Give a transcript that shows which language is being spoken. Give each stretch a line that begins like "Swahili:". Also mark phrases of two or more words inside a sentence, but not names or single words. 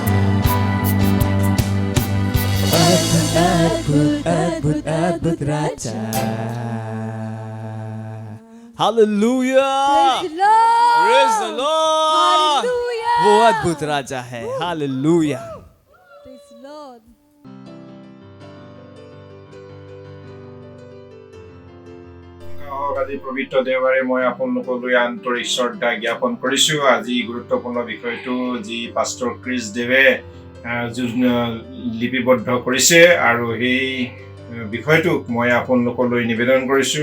Hindi: अद्भुत अद्भुत अद्भुत अद्भुत राजा। हालेलुया,
English: praise the Lord.
Hindi: वो अद्भुत राजा है। हालेलुया।
Assamese: আজি পবিত্ৰ দেওবাৰে মই আপোনালোকলৈ আন্তৰিক শ্ৰদ্ধা জ্ঞাপন কৰিছোঁ। আজি গুৰুত্বপূৰ্ণ বিষয়টো যি পাষ্টৰ ক্ৰিছ দেৱে লিপিবদ্ধ কৰিছে আৰু সেই বিষয়টোক মই আপোনালোকলৈ নিবেদন কৰিছোঁ।